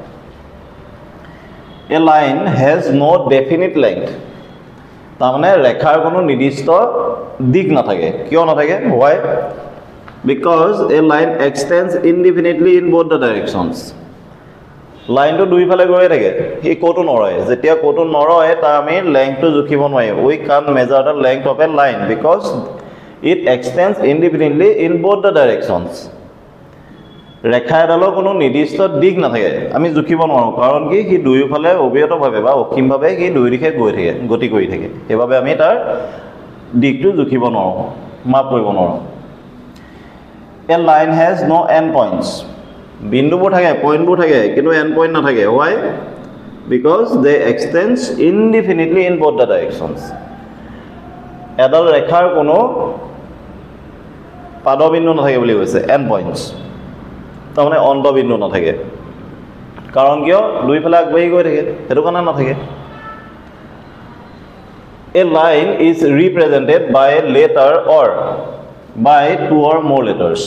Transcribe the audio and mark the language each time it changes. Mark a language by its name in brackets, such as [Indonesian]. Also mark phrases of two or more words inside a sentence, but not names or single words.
[English] A line has no definite length, [Assamese] তাৰমানে ৰেখাৰ কোনো নিৰ্দিষ্ট দিশ নাথাকে। কিয় নাথাকে, [English] Why, because a line extends indefinitely in both the directions. [Assamese] লাইনটো দুইফালে গৈ থাকে, সি ক'তো নৰয়। যেতিয়া ক'তো নৰয়, তাৰ আমি লেংথটো জুখিব নোৱাৰিম। [English] We can measure the length of a line because it extends indefinitely in both the directions. [Assamese] ৰেখা এডালৰ কোনো নিৰ্দিষ্ট দিশ নাথাকে, আমি জুখিব নোৱাৰোঁ। কাৰণ কি, সি দুয়োফালে অবিৰতভাৱে বা অসীমভাৱে সি দুই দিশে গৈ থাকে, গতি কৰি থাকে। সেইবাবে আমি তাৰ দিশটো জুখিব নোৱাৰোঁ, মাপ কৰিব নোৱাৰোঁ। [English] A line has no end points, [Assamese] বিন্দুবোৰ থাকে, পইণ্টবোৰ থাকে, কিন্তু [English] end point [Assamese] নাথাকে। [English] Why, because they extends indefinitely in both the directions. [Assamese] এডাল ৰেখাৰ কোনো পাদবিন্দু নাথাকে বুলি কৈছে, [English] end points, [Assamese] তাৰমানে অন্তবিন্দু নাথাকে। কাৰণ কিয়, দুইফালে আগবাঢ়ি গৈ থাকে, সেইটো কাৰণে নাথাকে। [English] A line is represented by a letter or by two or more letters.